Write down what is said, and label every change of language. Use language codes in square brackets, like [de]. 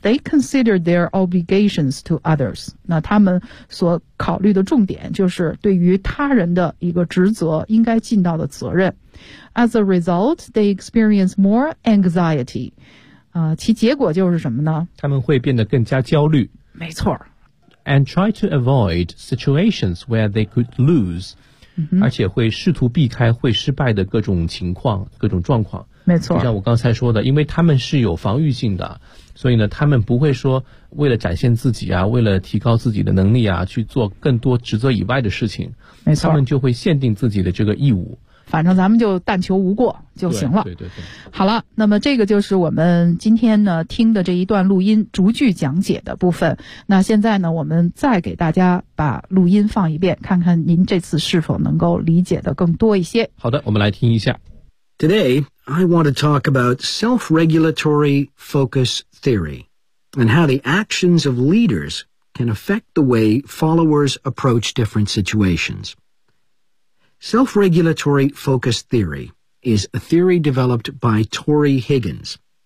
[en] They consider their obligations to others. [zh] 那他们所考虑的重点就是对于他人的一个职责应该尽到的责任。 [en] As a result, they experience more anxiety. [zh] 其结果就是什么呢？他们会变得更加焦虑。没错。 [en] And try to avoid situations where they could lose. [zh] 而且会试图避开会失败的各种情况各种状况，没错，就像我刚才说的，因为他们是有防御性的，所以呢他们不会说为了展现自己啊，为了提高自己的能力啊，去做更多职责以外的事情，没错，他们就会限定自己的这个义务，反正咱们就但求无过就行了。对， 对对对。好了，那么这个就是我们今天呢听的这一段录音逐句讲解的部分。那现在呢我们再给大家把录音放一遍，看看您这次是否能够理解的更多一些。好的，我们来听一下。 [en] Today, I want to talk about self-regulatory focus theory and how the actions of leaders can affect the way followers approach different situations. Self-regulatory focus theory is a theory developed by Tory Higgins.